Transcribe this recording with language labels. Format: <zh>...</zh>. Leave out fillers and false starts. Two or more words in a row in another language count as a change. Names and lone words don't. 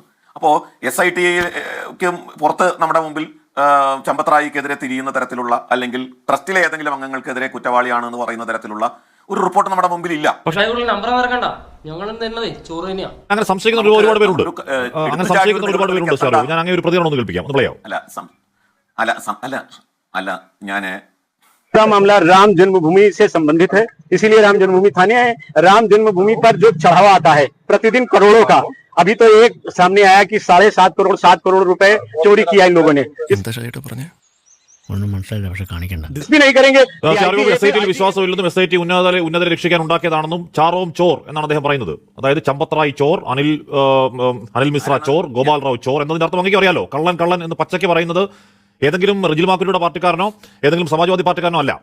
<ml>അപ്പോൾ SITക്ക് പുറത്ത് നമ്മുടെ മുമ്പിൽ ചമ്പത്രായിക്കെതിരെ തിരിയുന്ന തരത്തിലുള്ള, അല്ലെങ്കിൽ ട്രസ്റ്റിലെ ഏതെങ്കിലും അംഗങ്ങൾക്കെതിരെ കുറ്റവാളിയാണെന്ന് പറയുന്ന തരത്തിലുള്ള ഒരു റിപ്പോർട്ട് നമ്മുടെ മുമ്പിൽ ഇല്ല. അങ്ങനെ സംശയിക്കുന്ന ഒരുപാട് പേരുണ്ട്. ഞാൻ അങ്ങനെ ഒരു പ്രതികരണം ഒന്ന് കേൾപ്പിക്കാം. അല്ല ഞാന്</ml> <hi>मामला राम जन्मभूमि से संबंधित है, इसीलिए राम जन्मभूमि थाने आए। राम जन्मभूमि पर जो चढ़ावा आता है प्रतिदिन करोड़ों का, अभी तो एक सामने आया कि 7.5 करोड़ रुपए चोरी किया इन लोगों ने। नहीं करेंगे।</hi> <ml>വിശ്വാസമില്ലെന്നും SIT ഉന്നതരെ രക്ഷിക്കാൻ ഉണ്ടാക്കിയതാണെന്നും</ml> <hi>चारों चोर</hi> <ml>എന്നാണ് അദ്ദേഹം പറയുന്നത്. അതായത് ചമ്പത്രായി ചോർ, അനിൽ മിശ്ര ചോർ, ഗോപാൽ റാവു ചോർ എന്നതിന്റെ അർത്ഥം അങ്ങേക്ക് അറിയാലോ. കള്ളൻ എന്ന് പച്ചയ്ക്ക് പറയുന്നത് ഏതെങ്കിലും റിജിൽ മാക്കുരിയുടെ പാർട്ടിക്കാരനോ ഏതെങ്കിലും സമാജ്വാദി പാർട്ടിക്കാരനോ അല്ല.</ml>